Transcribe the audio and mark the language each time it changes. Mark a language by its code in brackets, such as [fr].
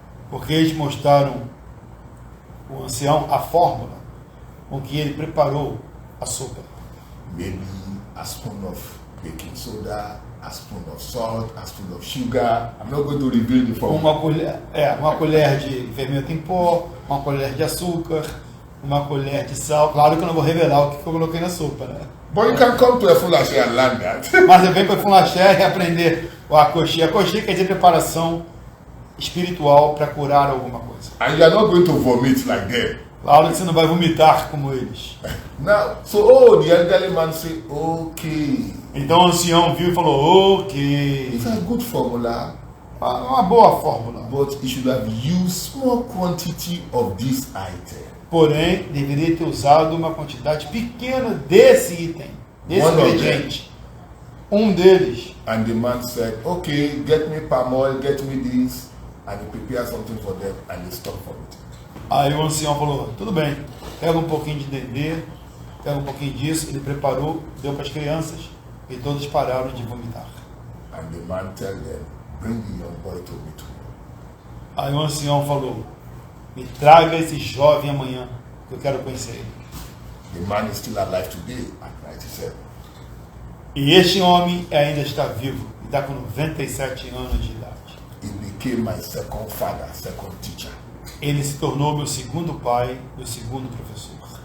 [pt] Porque eles mostraram o ancião a fórmula com que ele preparou a sopa. [en] Maybe a spoon of baking soda, a spoon of salt, a spoon of sugar. I'm not going to reveal the formula. [pt] Uma colher de fermento em pó, uma colher de açúcar, uma colher de sal. Claro que eu não vou revelar o que eu coloquei na sopa, né? [en] But you can come to a full and learn that. [pt] Mas eu venho para Funlaché e aprender o akoshi. Akoshi quer dizer preparação espiritual para curar alguma coisa. [en] And you are not going to vomit like them. [pt] Claro que você não vai vomitar como eles. [en] Now, so the elderly man said, okay, [pt] Então o ancião viu e falou, ok, [en] it's a good formula, [pt] uma boa fórmula. [en] but you should have used small quantity of this item. [pt] Porém, deveria ter usado uma quantidade pequena desse item, desse [en] One of [pt] ingrediente. Um deles. [en] And the man said, okay, get me palm oil, get me this, and he prepared something for them, and they stopped for it. [pt] Aí o ancião falou, tudo bem, pega um pouquinho de dendê, pega um pouquinho disso, ele preparou, deu para as crianças, e todos pararam de vomitar. [en] And the man tell them, bring the young boy to me tomorrow. [pt] Aí o ancião falou, me traga esse jovem amanhã, que eu quero conhecer ele. [en] The man is still alive today at 97. [pt] E este homem ainda está vivo, e está com 97 anos de idade. [en] He became my second father, second teacher. [pt] Ele se tornou meu segundo pai, meu segundo professor.